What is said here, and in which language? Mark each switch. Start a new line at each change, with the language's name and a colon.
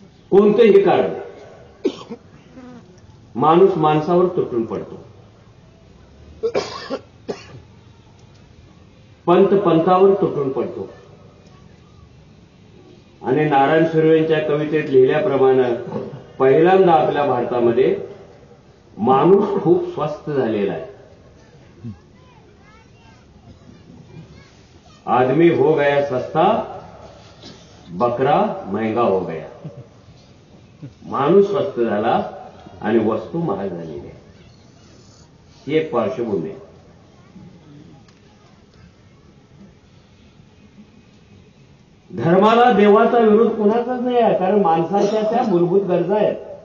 Marathi: कोणतेही कारण माणूस माणसावर तुटून पडतो, पंत पंथावर तुटून पडतो. आणि नारायण सुर्वेंच्या कवितेत लिहिल्याप्रमाणे पहिल्यांदा आपल्या भारतामध्ये माणूस खूप स्वस्थ झालेला आहे.
Hindi: आदमी हो गया सस्ता, बकरा महंगा हो गया.
Marathi: माणूस स्वस्त झाला आणि वस्तू महाग झालेली आहे. ही एक पार्श्वभूमी आहे. धर्माला देवाचा विरोध कुणाचाच नाही आहे, कारण माणसाच्या त्या मूलभूत गरजा आहेत.